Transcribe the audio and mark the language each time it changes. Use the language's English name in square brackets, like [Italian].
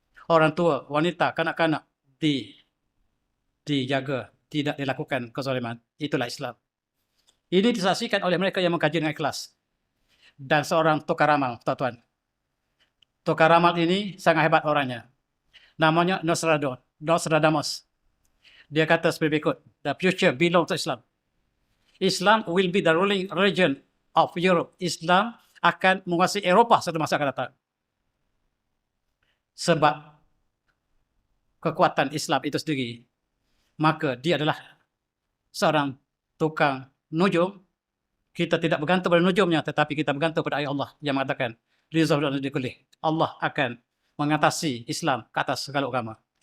[Malay] Orang tua, wanita, kanak-kanak dijaga, tidak dilakukan kezaliman. Itulah Islam. Ini disaksikan oleh mereka yang mengkaji dengan ikhlas. Dan seorang tukar ramal, tuan-tuan. Tukar ramal ini sangat hebat orangnya. Namanya Nostradamus. Dia kata seperti berikut, [English] the future belongs to Islam. Islam will be the ruling religion of Europe. [Malay] Islam akan menguasai Eropah satu masa akan datang. Sebab kekuatan Islam itu sendiri, maka dia adalah seorang tukang nujum. Kita tidak bergantung pada nujumnya, tetapi kita bergantung pada ayat Allah yang mengatakan, Allah akan mengatasi Islam ke atas segala agama.